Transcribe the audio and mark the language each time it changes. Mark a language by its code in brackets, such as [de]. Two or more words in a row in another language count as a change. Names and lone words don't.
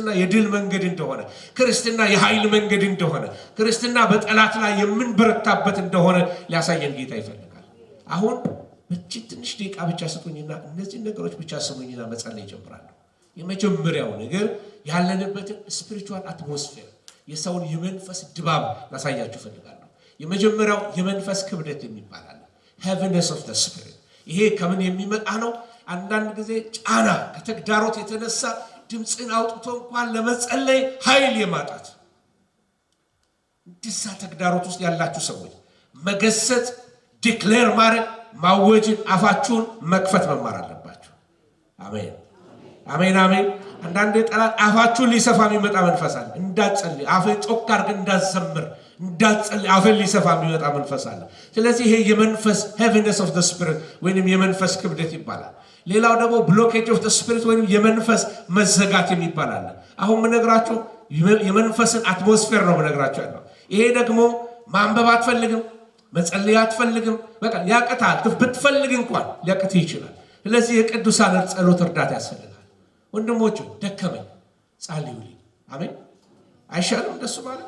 [am] የድል መንገድ እንደሆነ፣ ክርስትና የኃይል መንገድ እንደሆነ፣ ክርስትና በጠላት ላይ የምንበረታበት እንደሆነ ሊያሳየን ጌታ ይፈልጋል። አሁን በእቺ ትንሽ ደቂቃ ብቻ ስጡኝና እነዚህ ነገሮች ብቻ ስሙኝና መጸለይ ይጀምራለሁ። የመጀመሪያው ነገር ያለንበትን [en] spiritual atmosphere፣ [am] የሰውን የመንፈስ ድባብ ላሳያችሁ ፈልጋለሁ። የመጀመሪያው የመንፈስ ክብደት የሚባል አለ። [en] heaviness of the spirit። [am] ይሄ ከምን የሚመጣ ነው? አንዳንድ ጊዜ ጫና ከተግዳሮት የተነሳ ድምፅን አውጥቶ እንኳን ለመጸለይ ኃይል የማጣት እንደዛ ተግዳሮት ውስጥ ያላችሁ ሰዎች መገሰጽ፣ ዲክሌር ማድረግ፣ ማወጅን፣ አፋችሁን መክፈት መማር አለባችሁ። አሜን አሜን አሜን። አንዳንድ ጠላት አፋችሁን ሊሰፋ የሚመጣ መንፈስ አለ። እንዳትጸልይ አፍን ጮክ አድርገህ እንዳትዘምር እንዳትጸልይ አፍን ሊሰፋ የሚመጣ መንፈስ አለ። ስለዚህ ይሄ የመንፈስ [en] heaviness of the spirit [am] ወይንም የመንፈስ ክብደት ይባላል። ሌላው ደግሞ [en] blockage of the spirit [am] ወይንም የመንፈስ መዘጋት የሚባል አለ። አሁን ምነግራችሁ የመንፈስን አትሞስፌር ነው ምነግራችሁ ያለው። ይሄ ደግሞ ማንበብ አትፈልግም፣ መጸለይ አትፈልግም፣ በቃ ያቅታል። ብትፈልግ እንኳን ሊያቅትህ ይችላል። ስለዚህ የቅዱሳን ጸሎት እርዳታ ያስፈልጋል። ወንድሞቹ ደከመኝ ጸልዩልኝ። አሜን። አይሻልም እንደሱ ማለት?